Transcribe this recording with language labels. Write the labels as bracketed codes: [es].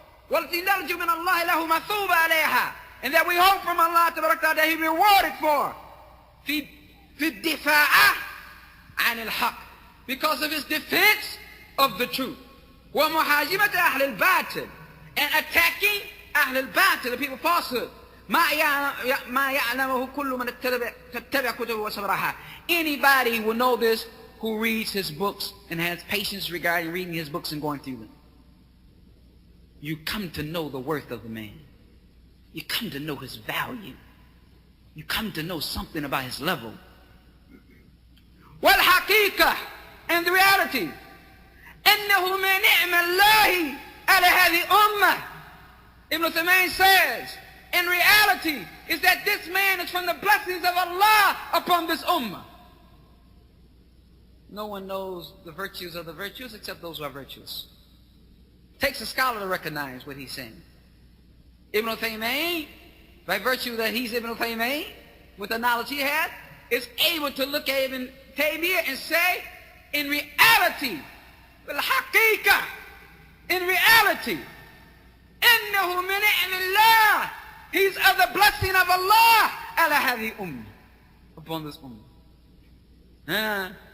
[en] والتي نرجو من الله له مثوبة عليها, and that we hope from Allah that he be rewarded for. في الدفاع عن الحق, because of his defense of the truth. ومحاجمة أهل الباطل, and attacking أهل الباطل, the people of falsehood. [ar] ما يعلمه كل من تتبع كتبه وصبرها. [en] Anybody will know this who reads his books and has patience regarding reading his books and going through them. You come to know the worth of the man. You come to know his value. You come to know something about his level. [ar] والحقيقة, and the reality, أنه من نعم الله على هذه الأمة [en] Ibn Taymiyyah says, in reality, is that this man is from the blessings of Allah upon this ummah. No one knows the virtues of the virtuous except those who are virtuous. Takes a scholar to recognize what he's saying. Ibn Taymiyyah, by virtue that he's Ibn Taymiyyah, with the knowledge he had, is able to look at Ibn Taymiyyah and say, in reality, بالحقيقة, in reality, إنه من نعم الله, he's of the blessing of Allah على هذه الأمة, upon this ummah.